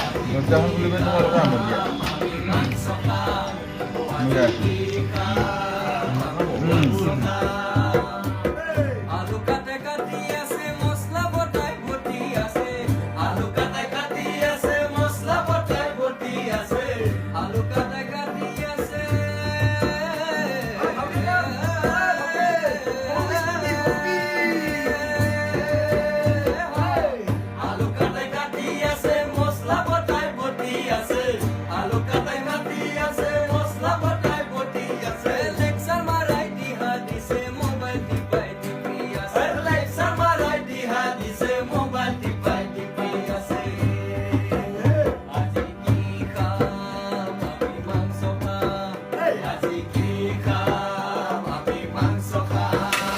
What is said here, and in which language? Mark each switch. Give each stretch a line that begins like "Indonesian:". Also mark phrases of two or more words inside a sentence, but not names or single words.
Indonesian: Jangan beli baju warna sama dia. Enggak.
Bangla: আলু কাটে কাটি আছে মশলা বটাই ভর্তি আছে আলু কাটে কাটি আছে মশলা বটাই ভর্তি আছে আলু কাটে কাটি আছে আলু কাটে কাটি আছে মশলা বটাই ভর্তি আছে আলু কাটে কাটি আছে মশলা বটাই ভর্তি আছে লেকচার মারাই দিহা দিছে মোবাইল টিপাই টিপি আছে লেকচার মারাই দিহা দিছে মোবাইল টিপাই টিপি আছে আজি কি খাম আমি মাংস খাম আজি কি খাম আমি মাংস খাম